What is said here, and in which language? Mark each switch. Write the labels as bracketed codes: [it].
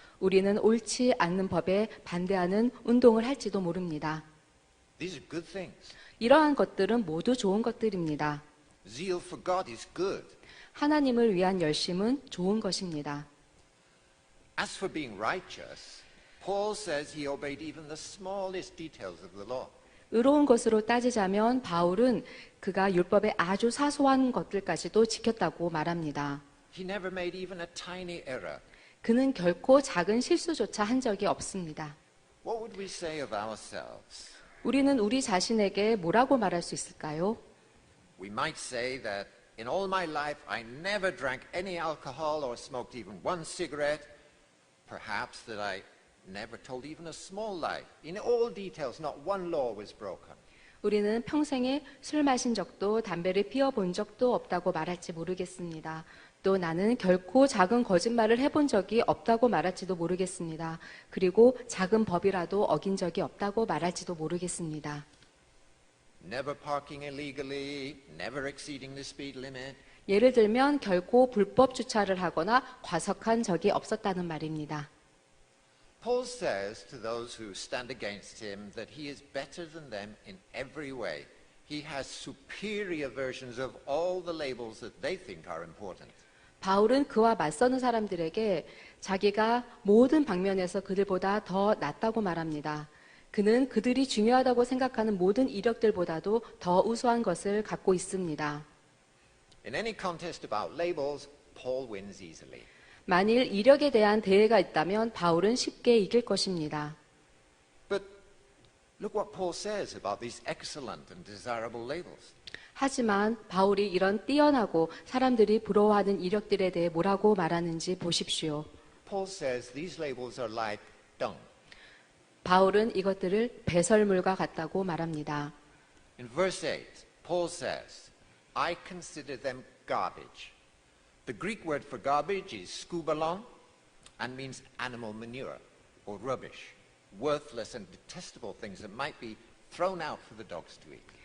[ko] 우리는 옳지 않는 법에 반대하는 운동을 할지도 모릅니다. [en] These are good things. [ko] 이러한 것들은 모두 좋은 것들입니다. [en] Zeal for God is good. [ko] 하나님을 위한 열심은 좋은 것입니다. [en] As for being righteous, Paul says he obeyed even the smallest details of the law. [ko] 의로운 것으로 따지자면 바울은 그가 율법의 아주 사소한 것들까지도 지켰다고 말합니다. [en] He never made even a tiny error. [ko] 그는 결코 작은 실수조차 한 적이 없습니다. [en] What would we say of ourselves? [ko] 우리는 우리 자신에게 뭐라고 말할 수 있을까요? [en] We might say that in all my life I never drank any alcohol or smoked even one cigarette. Perhaps that I never told even a small lie. In all details, not one law was broken. [ko] 우리는 평생에 술 마신 적도 담배를 피워본 적도 없다고 말할지 모르겠습니다. 또 나는 결코 작은 거짓말을 해본 적이 없다고 말할지도 모르겠습니다. 그리고 작은 법이라도 어긴 적이 없다고 말할지도 모르겠습니다. [en] Never parking illegally, never exceeding the speed limit. [ko] 예를 들면 결코 불법 주차를 하거나 과속한 적이 없었다는 말입니다. [en] Paul says to those who stand against him that he is better than them in every way. He has superior versions of all the labels that they think are important. [ko] 바울은 그와 맞서는 사람들에게 자기가 모든 방면에서 그들보다 더 낫다고 말합니다. 그는 그들이 중요하다고 생각하는 모든 이력들보다도 더 우수한 것을 갖고 있습니다. [en] In any contest about labels, Paul wins easily. [ko] 만일 이력에 대한 대회가 있다면 바울은 쉽게 이길 것입니다. [en] But look what Paul says about these excellent and desirable labels. [ko] 하지만 바울이 이런 뛰어나고 사람들이 부러워하는 이력들에 대해 뭐라고 말하는지 보십시오. [en] Paul says these labels are like dung. [ko] 바울은 이것들을 배설물과 같다고 말합니다. [en] In verse 8, Paul says, I consider them garbage. The Greek word for garbage is skubalon and means animal manure or rubbish, worthless and detestable things that might be thrown out for the dogs to eat.